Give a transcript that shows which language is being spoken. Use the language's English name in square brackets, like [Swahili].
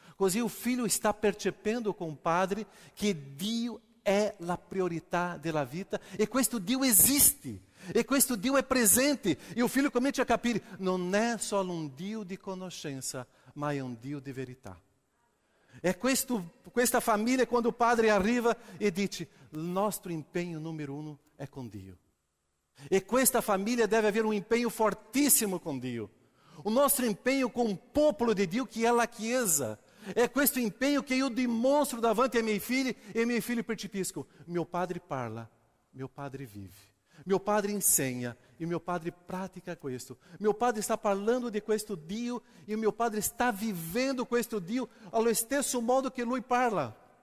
[Italian] Così il figlio sta percependo con il padre che Dio è la priorità della vita e questo Dio esiste. E questo Dio è presente. E o figlio comincia a capire, non è solo un Dio di conoscenza, ma è un Dio di verità. [Portuguese] É questa família quando o padre arriva e diz, o nosso empenho número 1 é com Dio. E questa família deve haver um empenho fortíssimo com Dio. O nosso empenho com o popolo de Dio, que é a Chiesa. É questo empenho que eu demonstro [Italian] davanti ai miei figli e miei figli percepiscono. [Portuguese] Meu padre parla, meu padre vive. Meu padre ensina e meu padre pratica questo. Meu padre está parlando de questo Dio e o meu padre está vivendo questo Dio [Italian] allo stesso modo che lui parla.